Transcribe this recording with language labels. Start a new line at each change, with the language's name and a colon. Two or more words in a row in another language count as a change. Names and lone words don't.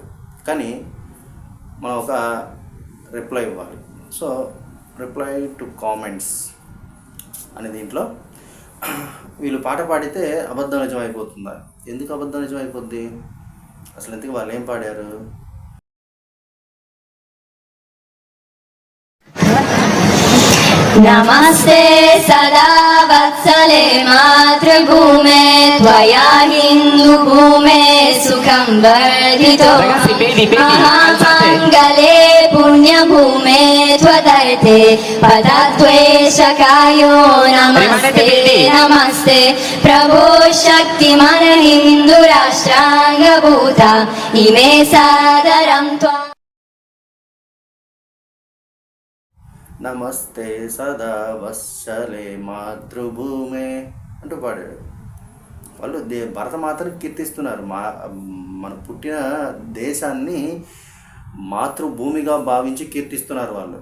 Telugu: కానీ మనం ఒక రిప్లై ఇవ్వాలి. సో
English: reply to comments
Telugu: అనే దీంట్లో వీళ్ళు పాట పాడితే అబద్ధం నిజం అయిపోతుందా? ఎందుకు అబద్ధం నిజం అయిపోద్ది? అసలు ఎందుకు వాళ్ళు ఏం పాడారు?
Sanskrit: नमस्ते सदा वत्सले मातृभूमे त्वया हिन्दुभूमे सुखं वर्धितो महामङ्गले पुण्यभूमे त्वदर्थे पदद्वेषकायो नमस्ते नमस्ते प्रभो शक्तिमन हिन्दुराष्ट्राङ्गभूता इमे सादरं त्वा. నమస్తే సదా వత్సలే మాతృభూమే
Telugu: అంటూ పాడాడు. వాళ్ళు భరతమాతను కీర్తిస్తున్నారు. మన పుట్టిన దేశాన్ని మాతృభూమిగా భావించి కీర్తిస్తున్నారు వాళ్ళు.